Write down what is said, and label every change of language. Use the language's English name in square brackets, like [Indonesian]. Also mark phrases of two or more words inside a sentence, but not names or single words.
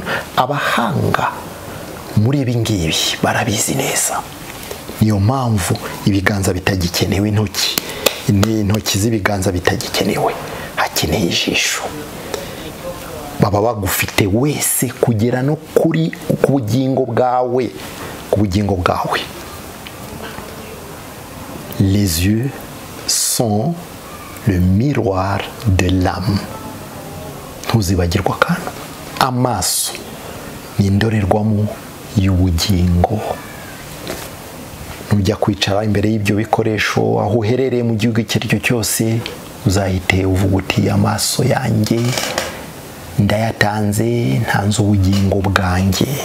[Kinyarwanda] Abahanga muri ibi ngibi barabizi neza. Niyo mpamvu ibiganza bitagikenewe intoki z'ibiganza bitagikenewe hakeneye ijisho. Baba bagufite wese kugera no kuri ku bugingo bwawe. [French] Les yeux sont le miroir de l'âme. [Kinyarwanda] Ntuzibagirwa kandi amaso ni indorerwamo y'ubugingo. Nujya kwicara imbere y'ibyo bikoresho aho uherereye mu gihugu icyo ari cyo cyose, uzahite uvuga uti amaso yanjye ndayatanze, ntanze ubugingo bwanjye.